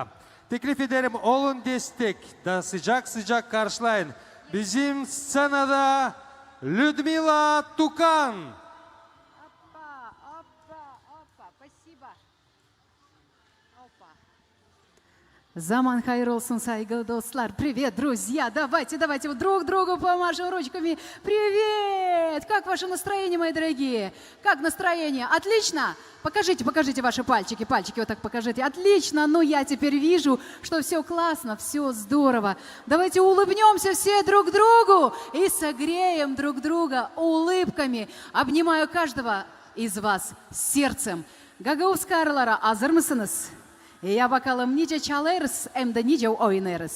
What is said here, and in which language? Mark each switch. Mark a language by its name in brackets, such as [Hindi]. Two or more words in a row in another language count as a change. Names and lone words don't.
[Gagauz] Teklif ederim olun destek da sıcak karşılayın. Bizim scenada Людмила Тукан. Zaman hayır olsun saygılı dostlar. [Russian] Привет, друзья. Давайте вот друг другу помашем ручками. Привет! Как ваше настроение, мои дорогие? Как настроение? Отлично? Покажите ваши пальчики. Пальчики вот так покажите. Отлично. Ну, я теперь вижу, что все классно, все здорово. Давайте улыбнемся все друг другу и согреем друг друга улыбками. Обнимаю каждого из вас сердцем. [Gagauz] Гагаuz karılara hazır mısınız? Ya bakalım nice çalarız hem de nice oynarız.